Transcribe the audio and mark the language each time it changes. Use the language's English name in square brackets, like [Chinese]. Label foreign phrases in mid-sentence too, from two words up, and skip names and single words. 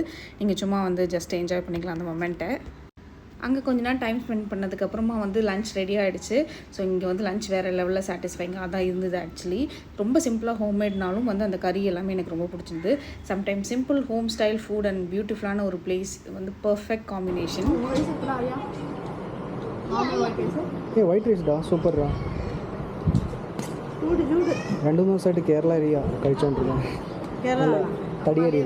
[Tamil] நீங்கள் சும்மா வந்து [English] just enjoy [Tamil] பண்ணிக்கலாம் அந்த மொமெண்ட்டை. அங்கே கொஞ்ச நேரம் [English] time spend [Tamil] பண்ணதுக்கப்புறமா வந்து [English] lunch ready [Tamil] ஆகிடுச்சு. ஸோ இங்கே வந்து லஞ்ச் வேறு லெவலில் சாட்டிஸ்ஃபைங்காக அதான் இருந்தது. ஆக்சுவலி ரொம்ப சிம்பிளாக ஹோம்மேட்னாலும் வந்து அந்த கறி எல்லாமே எனக்கு ரொம்ப பிடிச்சிருந்து. [English] sometime simple home style food and beautiful [Tamil] ஒரு பிளேஸ் வந்து [English] perfect combination. white rice [Malayalam] ഡാ സൂപ്പർ ഡാ. 2 ദിവസമായിട്ട് കേരള അരിയാ കഴിച്ചോണ്ടിരിക്കുന്നത്. തടി അരിയില്ലേ?